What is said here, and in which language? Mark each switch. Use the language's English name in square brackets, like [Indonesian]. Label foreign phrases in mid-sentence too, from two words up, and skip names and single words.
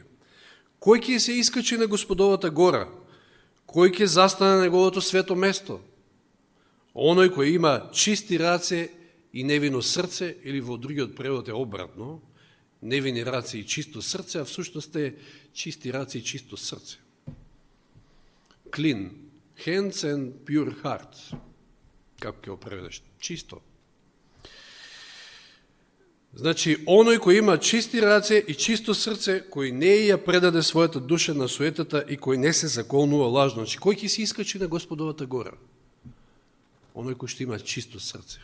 [Macedonian] Кој ќе се искачи на Господовата гора? Кој ќе застане на неговото свето место? Оној кој има чисти раце и невино срце, или во другиот превод е обратно, невини раце и чисто срце, а всушност е чисти раце и чисто срце. [English] Clean hands and pure heart. [Macedonian] Како ќе го преведеш? Чисто. Значи, оној кој има чисти раце и чисто срце, кој не ја предаде својата душа на суетата и кој не се заколнува лажно. Значи, кој ќе се искачи на Господовата гора? Оној кој што има чисто срце.